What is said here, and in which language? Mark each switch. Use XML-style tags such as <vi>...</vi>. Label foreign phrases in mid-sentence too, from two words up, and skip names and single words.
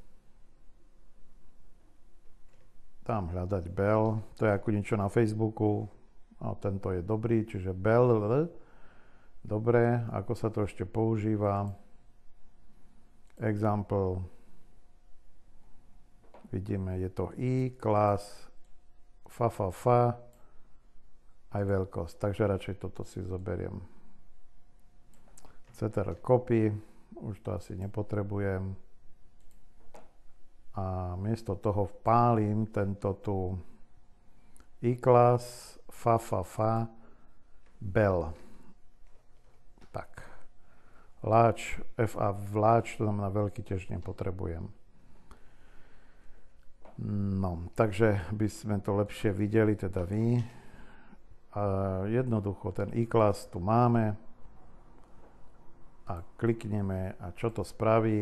<sk>Dám hľadať bell, to je ako niečo na Facebooku, a tento je dobrý, čiže bell, dobre, ako sa to ešte používa, example, vidíme, je to i, class, fa, aj veľkosť, takže radšej toto si zoberiem.</sk> <en>Ctrl copy,</en> <sk>už to asi nepotrebujem. A miesto toho vpálim tento tu E-class, bell. Tak. Large, FA v large, to znamená veľký, tiež nepotrebujem. No, takže by sme to lepšie videli, teda vy. A jednoducho ten E-class tu máme a klikneme a čo to spraví?</sk>